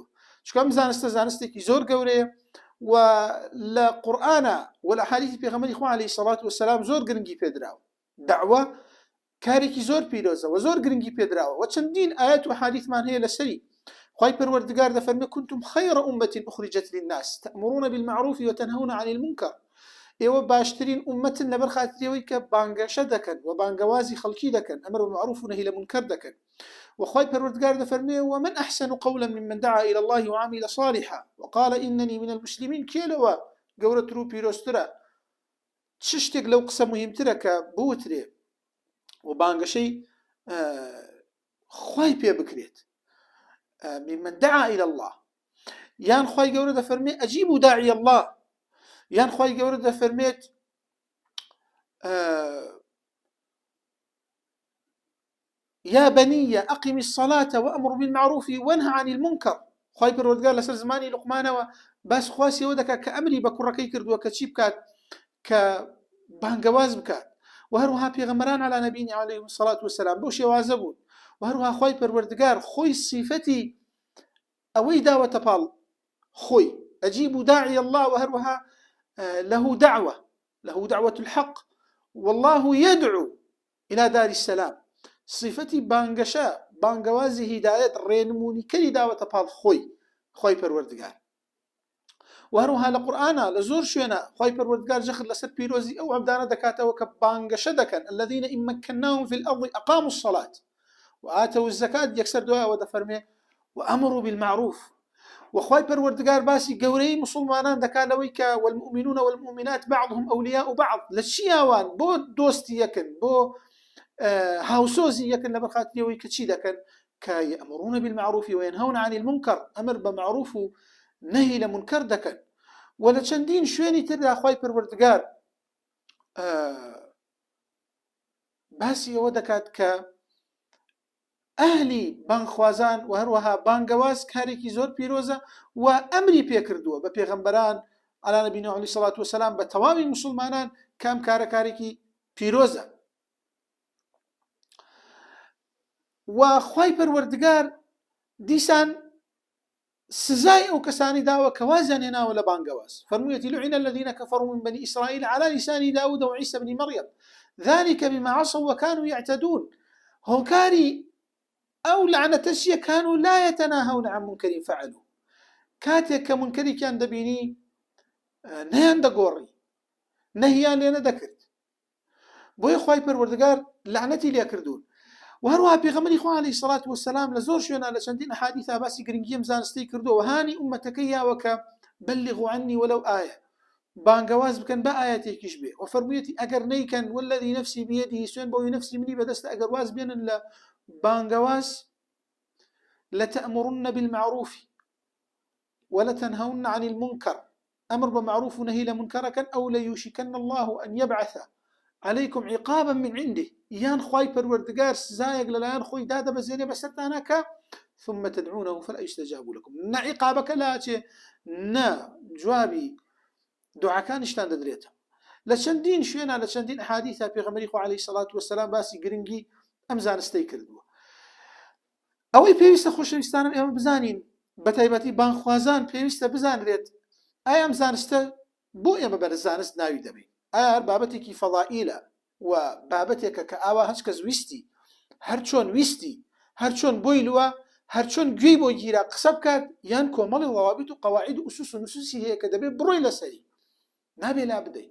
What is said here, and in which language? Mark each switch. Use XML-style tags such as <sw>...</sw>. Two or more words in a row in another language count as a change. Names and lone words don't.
<ckb>چونکە ئەم زانستە زانستێکی زۆر گەورەیە و لە قورئانە و لە ئەحادیثی پێغەمبەری خوا</ckb> <ar>عەلەیهی سەڵات وەسەلام</ar> <ckb>زۆر گرنگی پێدراوە. دەعوە کارێکی زۆر پیرۆزە و زۆر گرنگی پێدراوە و چەندین ئاەت و حادیثمان هەیە لەسەری. خوای پەروەردگار دەفەرمێ</ckb> <ar>كنتم خير أمة أخرجت للناس تأمرون بالمعروف وتنهون عن المنكر.</ar> <ckb>ئێوە باشترین ئومەتن لەبەر خاتریەوەی کە بانگەشە دەکەن و بانگەوازی خەڵکی دەکەن،</ckb> <ar>ئەمر بالمعروف</ar> <ckb>و نهی لە منکر دەکەن. وخوای پەروەردگار دەفەرمێ</ckb> <ar>ومن أحسن قولا ممن دعا إلى الله وعمل صالحا وقال إنني من المسلمين.</ar> <ckb>کێلەوە گەورەتر و پیرۆزترە، چ شتێک لەو قسە مهمترە کە بوترێ و بانگەشەی خوای پێ بکرێت،</ckb> <ar>ممن دعا إلى الله.</ar> <ckb>یان خوای گەورە دەفەرمێ</ckb> <ar>ئەجیبوا داعی الله،</ar> <ckb>یان خوای گەورە دەفەرمێت</ckb> <ar>يا بني أقم الصلاة وأمر بالمعروف وانهى عن المنكر.</ar> <ckb>خوای پەروەردگار لەسەر زمانی لوقمانەوە باس خواسیەوە دەکات کە ئەمری بە کوڕەکەی کردووە کە چی بکات، کە بانگەواز بکات. وهروها پێغەمبەران</ckb> <ar>علی نبینا علیهم الصلاة والسلام</ar> <ckb>بۆ شێوازە بوون. وهروها خوای پەروەردگار خۆی صیفەتی ئەوەی داوەتە پاڵ خۆی</ckb> <ar>ئەجیبوا داعی الله،</ar> <ckb>وهروها له</ckb> <ar>دعوة الحق والله يدعو إلى دار السلام.</ar> <ckb>صفەتی بانگەشە، بانگەوازی هیدایەت، ڕێنمونی کەری داوەتە پاڵ خۆی پەروەردگار. وهروها لە قورئانە لە زۆر شوێنە خوای پەروەردگار جەخت لەسەر پیرۆزی ئەو عەبدانە دەکاتەوە کە بانگەشە دەکەن،</ckb> <ar>الذين إن مكناهم في الأرض أقاموا الصلاة وآتوا الزكاة.</ar> <ckb>یەکسەر دوایەوە دەفەرمێ</ckb> <ar>وأمروا بالمعروف.</ar> <ckb>وخوای پەروەردگار باسی گەورەی مسلمانان دەکات لەوەی کە</ckb> <ar>والمؤمنون والمؤمنات بعضهم أولياء بعض.</ar> <ckb>لە چیاوان بۆ دۆستی یەکن، بۆ هاوسۆزی یەکن لەبەر خاتریەوەی کە چی دەکەن، کە</ckb> <ar>يأمرون بالمعروف وينهون عن المنكر،</ar> <ckb>ئەمر بە معروف و نهی لە منکر دەکەن. و لە چەندین شوێنی تردا خوای پەروەردگار باسی ئەوە دەکات کە ئەهلی بانگخوازان و هەروەها بانگەواز کارێکی زۆر پیرۆزە و ئەمری پێکردووە بە پێغەمبەران</ckb> <ar>علی نبینا علیه الصلاة والسلام</ar> <ckb>بە تەواوی مسلمانان کام کارێکی پیرۆزە. و خوای پەروەردگار دیسان سزای ئەو کەسانی داوە کە وازیان هێناوە لە بانگەواز.</ckb> <ar>فەرموویەتی لعن الذين كفروا من بني إسرائيل على لسان داود وعيسى بن مريم ذلك بما عصوا وكانوا يعتدون.</ar> <ckb>هۆکاری ئەو لعنەتەشیە</ckb> <ar>كانوا لا يتناهون عن منكر فعلوا.</ar> <ckb>کاتێک کە منکەرێکیان دەبینی نەیان دەگۆڕی، نەهیان لێ نەدەکرد، بۆیە خوای پەروەردگار لعنەتی لێ کردوون. وهروها پێغەمبەری خوا</ckb> <ar>عەلەیهی سەڵات وەسەلام</ar> <ckb>لە زۆر شوێنە لە چەندین ئەحادیثا باسی گرنگی ئەم زانستەی کردووە و هانی ئومەتەکەی یاوە کە</ckb> <ar>بەلغوا عنی وەلەو ئایە،</ar> <ckb>بانگەواز بکەن بە ئایەتێکیش بێ. وفەرموویەتی ئەگەر نەیکەن</ckb> <ar>والذی نەفسی بیەدیه،</ar> <ckb>سوێن بەوەی نەفسی منی بەدەستە، ئەگەر واز بێنن لە بانگەواز</ckb> <ar>لتأمرن بالمعروف ولتنهون عن المنكر، أمر بمعروف ونهي لمنكر، أو ليوشكن الله أن يبعث عليكم عقابا من عنده.</ar> <ckb>يان خواي پەروەردگار سزایەک لەلایەن خۆی دادەبەزێنێ بەسەرتانەکە</ckb> <ar>ثم تدعونه فلا يستجاب لكم.</ar> <ckb>نا عقابەکە لاچێ، نا جوابی دوعاکانیشتان دەدرێتەوە. لە چەندین شوێنە لە چەندین ئەحادیثا پێغەمبەری خوا</ckb> <ar>عەلەیهی سەڵات وەسەلام</ar> <ckb>باسی گرنگی ئەم زانستەی کردووە. ئەوەی پێویستە خۆشەویستانم ئێمە بزانین بە تایبەتی بانخوازان پێویستە بزانرێت ئایا ئەم زانستە بۆ ئێمە بەرز زانست ناوی دەبێت، ئایا هەر بابەتێکی فەضائیلە و بابەتێکە کە ئاوا هەچ کەس ویستی هەر چۆن ویستی هەر چۆن بۆی لووە هەر چۆن گوێی بۆ گیرا قسە بکات، یان کۆمەڵی ضوابط و قەواعید و ئوسوس و نوسوسی هەیە کە دەبێت بڕۆی لەسەری نابێ لا بدەیت.</ckb>